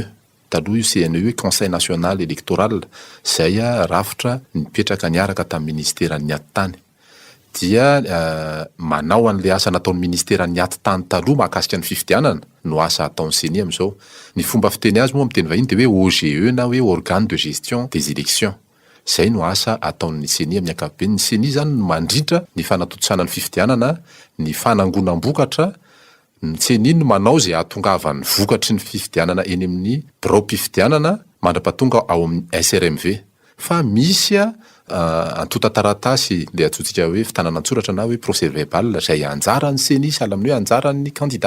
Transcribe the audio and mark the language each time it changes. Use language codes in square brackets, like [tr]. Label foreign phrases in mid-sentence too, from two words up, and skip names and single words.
[mg] Taloha io CNE hoe Conseil National Électoral izay rafitra nipetraka niaraka tamin'ny ministeran'ny aty-tany. Dia manao an'ilay asa nataon'ny ministeran'ny aty-tany taloha mahakasika ny fifidianana no asa ataon'ny senia amin'izao. Ny fomba fiteny azy moa amin'ny teny vahiny dia hoe OGE na hoe [fr] organe de gestion des élections. [mg] Izay no asa ataon'ny senia amin'ny ankapobeny. Ny senia zany mandritra ny fanatontosana ny fifidianana, ny fanangonam-bokatra, ny senia no manao izay ahatongavany vokatry ny fifidianana eny amin'ny birao-pifidianana mandra-pahatonga ao amin'ny SRMV. Fa misy antota taratasy ilay atsotsika hoe fitanana-tsoratra na hoe [fr] procès verbal [mg] izay anjaran'ny senia sahala amin'ny hoe anjaran'ny candidat.